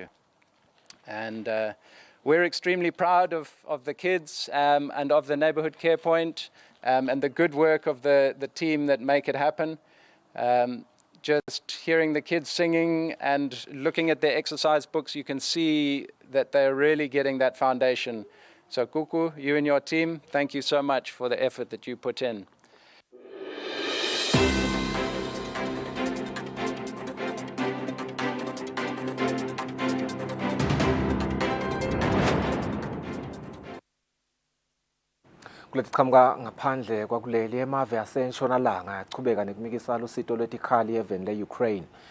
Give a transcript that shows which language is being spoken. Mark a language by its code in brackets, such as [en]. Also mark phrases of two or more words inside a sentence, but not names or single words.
[en] And we're extremely proud of the kids and of the neighborhood care point and the good work of the team that make it happen. Just hearing the kids singing and looking at their exercise books, you can see that they're really getting that foundation. So Kuku, you and your team, thank you so much for the effort that you put in. [ss] Kulethi qhamuka ngaphandle kwakuleli emave asentshonalanga yachubeka nekumikisa lusito lwetikhali eveni le-Ukraine.